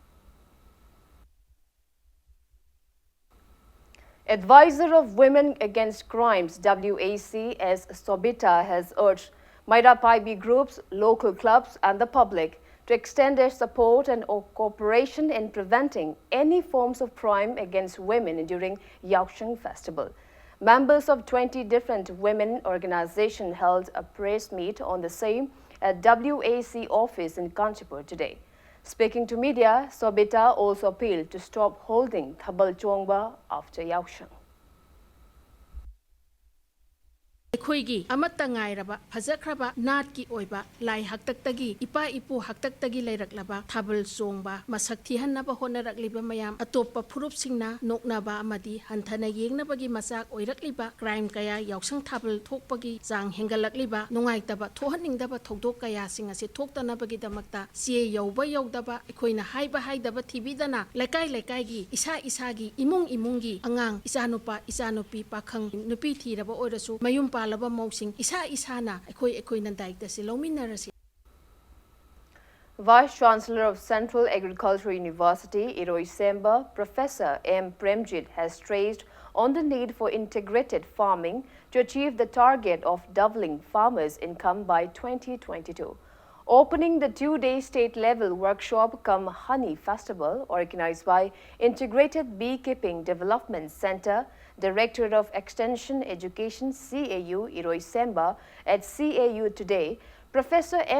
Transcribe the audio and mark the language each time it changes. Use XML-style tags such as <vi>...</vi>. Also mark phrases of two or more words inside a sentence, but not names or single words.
<en>Advisor of Women Against Crimes WAC as Sobita has urged Maida Paibi groups, local clubs and the public to extend their support and cooperation in preventing any forms of crime against women during Yaosheng Festival. Members of 20 different women organizations held a press meet on the same at WAC office in Kanchipur today. Speaking to media, Sobita also appealed to stop holding Thabal Chongba after Yaosheng.</en> <mni>ꯑꯩꯈꯣꯏꯒꯤ ꯑꯃꯠꯇ ꯉꯥꯏꯔꯕ ꯐꯖꯈ꯭ꯔꯕ ꯅꯥꯠꯀꯤ ꯑꯣꯏꯕ ꯂꯥꯏ ꯍꯥꯛꯇꯛꯇꯒꯤ ꯏꯄꯥ ꯏꯄꯨ ꯍꯥꯛꯇꯛꯇꯒꯤ ꯂꯩꯔꯛꯂꯕ ꯊꯥꯕꯜ ꯆꯣꯡꯕ ꯃꯁꯛ ꯊꯤꯍꯟꯅꯕ ꯍꯣꯠꯅꯔꯛꯂꯤꯕ ꯃꯌꯥꯝ ꯑꯇꯣꯞꯄ ꯐꯨꯔꯨꯞꯁꯤꯡꯅ ꯅꯣꯛꯅꯕ ꯑꯃꯗꯤ ꯍꯟꯊꯅ ꯌꯦꯡꯅꯕꯒꯤ ꯃꯆꯥꯛ ꯑꯣꯏꯔꯛꯂꯤꯕ ꯀ꯭ꯔꯥꯏꯝ ꯀꯌꯥ ꯌꯥꯎꯁꯪ ꯊꯥꯕꯜ ꯊꯣꯛꯄꯒꯤ ꯆꯥꯡ ꯍꯦꯟꯒꯠꯂꯛꯂꯤꯕ ꯅꯨꯡꯉꯥꯏꯇꯕ ꯊꯣꯛꯍꯟꯅꯤꯡꯗꯕ ꯊꯧꯗꯣꯛ ꯀꯌꯥꯁꯤꯡ ꯑꯁꯤ ꯊꯣꯛꯇꯅꯕꯒꯤꯗꯃꯛꯇ ꯆꯦ ꯌꯧꯕ ꯌꯧꯗꯕ ꯑꯩꯈꯣꯏꯅ ꯍꯥꯏꯗꯕ ꯊꯤꯕꯤꯗꯅ ꯂꯩꯀꯥꯏ ꯂꯩꯀꯥꯏꯒꯤ ꯏꯁꯥꯒꯤ ꯏꯃꯨꯡ ꯏꯃꯨꯡꯒꯤ ꯑꯉꯥꯡ ꯏꯆꯥꯅꯨꯄꯥ ꯏꯆꯥꯅꯨꯄꯤ ꯄꯥꯈꯪ ꯅꯨꯄꯤ ꯊꯤꯔꯕ ꯑꯣꯏꯔꯁꯨ ꯃꯌꯨꯝ ꯄꯥꯜꯂꯕ ꯃꯧꯁꯤꯡ ꯏꯁꯥꯅ ꯑꯩꯈꯣꯏꯅ ꯗꯥꯏꯇꯁꯤ ꯂꯧꯃꯤꯟꯅꯔꯁꯤ.</mni> <en>Vice Chancellor of Central Agricultural University, Iroisemba, Professor M. Premjit, has stressed on the need for integrated farming to achieve the target of doubling farmers' income by 2022. Opening the 2-day state-level workshop cum honey festival organized by Integrated Beekeeping Development Center, Directorate of Extension Education CAU Iroisemba at CAU today, Professor M.</en>